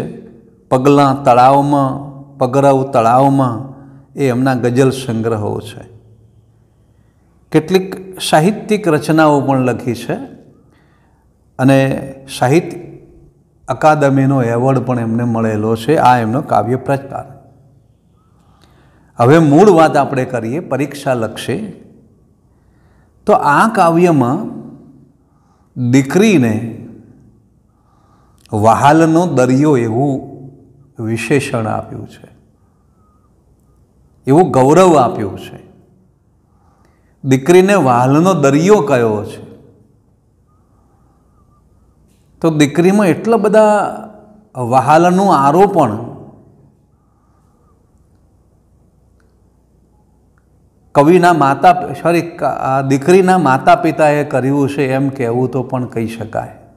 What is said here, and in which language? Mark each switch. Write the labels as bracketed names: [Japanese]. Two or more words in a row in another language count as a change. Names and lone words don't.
[Gujarati] પગલા તળાવ મેં પગરવ તળાવ મેં એ એમના ગઝલ સંગ્રહો છે। કેટલીક સાહિત્યિક રચનાઓં પણ લખી છે અને સાહિત્ય અકાદમીનો એવોર્ડ પણ એમને મળેલો છે। આ એમનો કાવ્ય પ્રકાર। હવે મૂળ વાત આપણે કરીએ પરીક્ષા લક્ષે તો આ કાવ્યમાં દીકરીને વહાલનો દરિયો એવું વિશેષણ આપ્યું છે, એવું ગૌરવ આપ્યું છે। દીકરીને વહાલનો દરિયો કહ્યો છે તો દીકરી મેં એટલા બધા વહાલનું આરોપણ કવિના માતા સૉરી દીકરીના માતા પિતાએ કર્યું છે એમ કહેવું તો પણ કહી શકાય।